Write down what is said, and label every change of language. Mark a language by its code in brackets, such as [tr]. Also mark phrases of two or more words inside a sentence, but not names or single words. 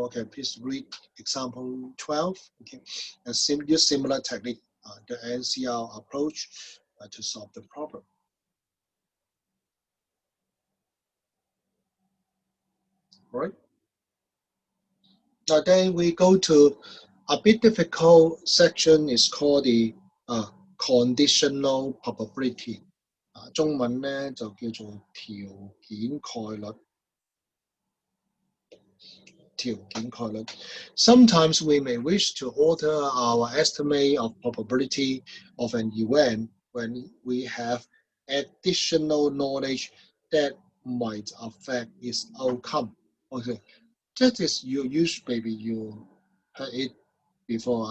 [en] Okay, please read example 12. Okay, and use similar technique, the NCR approach to solve the problem. All right. Now then we go to a bit difficult section, is called the conditional probability. [yue] 中文咧就叫做條件概率。 [en] Sometimes we may wish to alter our estimate of probability of an event when we have additional knowledge that might affect its outcome. Okay, that is you use, maybe you heard it before.